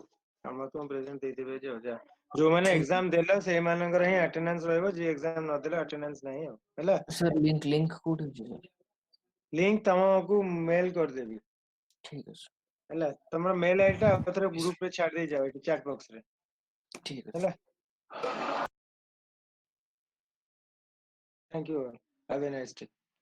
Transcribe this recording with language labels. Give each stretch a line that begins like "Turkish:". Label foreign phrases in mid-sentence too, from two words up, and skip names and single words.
Odia: ସମସ୍ତଙ୍କୁ ପ୍ରେଜେଣ୍ଟ ଦେଇଦେବେ ଯେ ଯା. ଯୋଉମାନେ ଏକ୍ସାମ ଦେଲେ ସେଇମାନଙ୍କର ହିଁ ଆଟେଣ୍ଡାନ୍ସ ରହିବ, ଯିଏ ଏକ୍ସାମ ନଦେଲେ ଆଟେଣ୍ଡାନ୍ସ ନାହିଁ ଆଉ, ହେଲା?
English: sir link
Odia: କୋଉଠି ଅଛି sir? ଲିଙ୍କ ତମକୁ ମେଲ କରିଦେବି,
Hindi: ठीक है sir.
Odia: ହେଲା? ତମର
English: mail ID
Odia: ଟା ଆଉ ଥରେ ଗ୍ରୁପ ରେ ଛାଡି ଦେଇ ଯାଅ, ଏଠି
English: chat box
Odia: ରେ,
Hindi: ठीक है
English: ହେଲା? thank you, have a nice day.